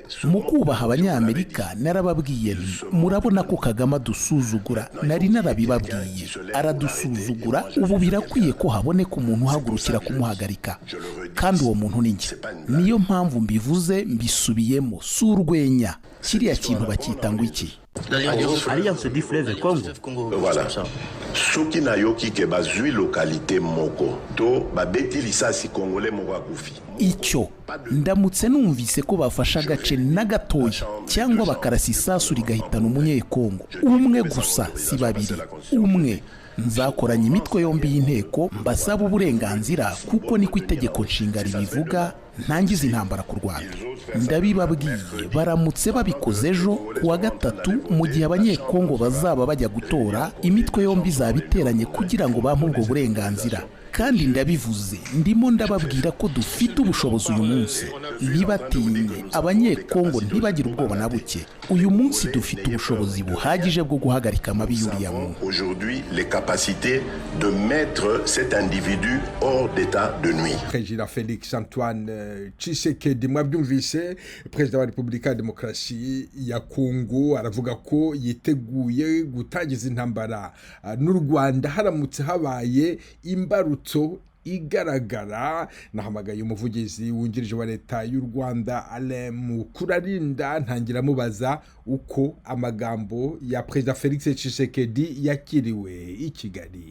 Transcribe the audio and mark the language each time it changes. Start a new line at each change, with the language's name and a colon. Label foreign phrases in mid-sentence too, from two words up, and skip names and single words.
Kinyarwanda: Mu kubaha abanyamerika narababwiye nti murabona ko Kagame adusuzugura, nari narabibabwiye. Aradusuzugura, ubu birakwiye ko haboneka umuntu uhagurukira kumuhagarika, kandi uwo muntu ni njye. Niyo mpamvu mbivuze mbisubiyemo, si urwenya. Kiriya kintu bacyita ngo iki? Alliance du Fleuve Congo. Voilà.
Lingala: Soki na yoki ke bazui localité moko to babeti lisasi congolais moko akufi.
Kinyarwanda: Icyo ndamutse numvise ko bafasha agace na gatoya cyangwa bakarasa isasu rigahitana umunyekongo umwe gusa, si babiri, umwe, nzakoranya imitwe yombi y'inteko mbasaba uburenganzira kuko niko itegeko nshinga ribivuga, ntangiza intambara ku Rwanda. Ndabibabwiye, baramutse babikoze ejo kuwa gatatu mu gihe abanyekongo bazaba bajya gutora, imitwe yombi zabiteranye kugira ngo bampe ubwo burenganzira, kandi ndabivuze ndimo ndababwira ko dufite ubushobozi uyu munsi. Ntibatinye, abanyekongo ntibagire ubwoba na buke. Uyu munsi dufite ubushobozi buhagije bwo guhagarika amabi y'uriya muntu.
French: Aujourd'hui les capacités de mettre cet individu hors d'état de nuire.
Kinyarwanda: Président Félix Antoine Tshisekedi mwabyumvise, perezida wa Repubulika ya Demokarasi ya Kongo aravuga ko yiteguye gutangiza intambara n'u Rwanda haramutse habaye imbarutso igaragara. Nahamagaye umuvugizi wungirije wa leta y'u Rwanda Alain Mukurarinda ntangira mubaza uko amagambo ya perezida Felix Tshisekedi yakiriwe i Kigali.